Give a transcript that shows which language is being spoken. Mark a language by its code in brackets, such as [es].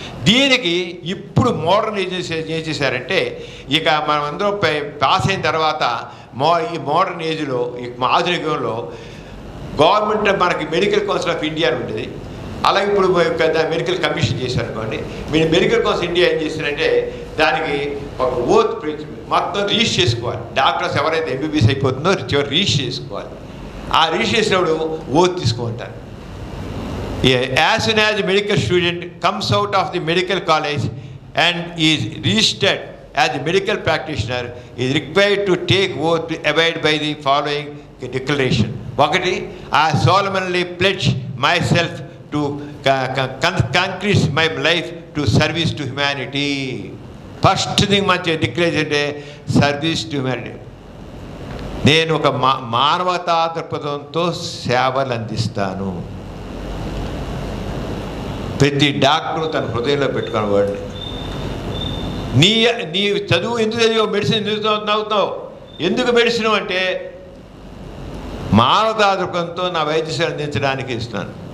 [te] దీనికి ఇప్పుడు మోడర్న్ ఏం చేశారంటే, ఇక మనం అందరూ పాస్ అయిన తర్వాత ఈ మోడర్న్ ఏజ్లో, ఈ ఆధునిక యుగంలో గవర్నమెంట్ మనకి మెడికల్ కౌన్సిల్ ఆఫ్ ఇండియా ఉంటుంది. అలాగే ఇప్పుడు మెడికల్ కమిషన్ చేశారు అనుకోండి. మీరు మెడికల్ కౌన్సిల్ ఇండియా ఏం చేస్తారంటే, దానికి ఒక ఓత్ మొత్తం రిజిస్టర్ చేసుకోవాలి. డాక్టర్స్ ఎవరైతే ఎంబీబీఎస్ అయిపోతుందో చివరి రిజిస్టర్ చేసుకోవాలి. ఆ రిజిస్టర్ చేసినప్పుడు ఓత్ తీసుకుంటారు. [en] As soon as a medical student comes out of the medical college and is registered as a medical practitioner, is required to take oath to abide by the following declaration. [te] ఒకటి, [en] I solemnly pledge myself to concrete my life to service to humanity. First thing [te] మంచి declare అంటే [en] Service to humanity. [te] నేను ఒక మానవతా దృక్పథంతో సేవలు అందిస్తాను. ప్రతి డాక్టరు తన హృదయంలో పెట్టుకున్న వాడిని. నీ చదువు ఎందుకు చదివావు, మెడిసిన్ ఎందుకు చదువుతావు, ఎందుకు మెడిసిన్ అంటే మానవతా దృక్పథంతో నా వైద్య సేవ అందించడానికి ఇస్తున్నాను.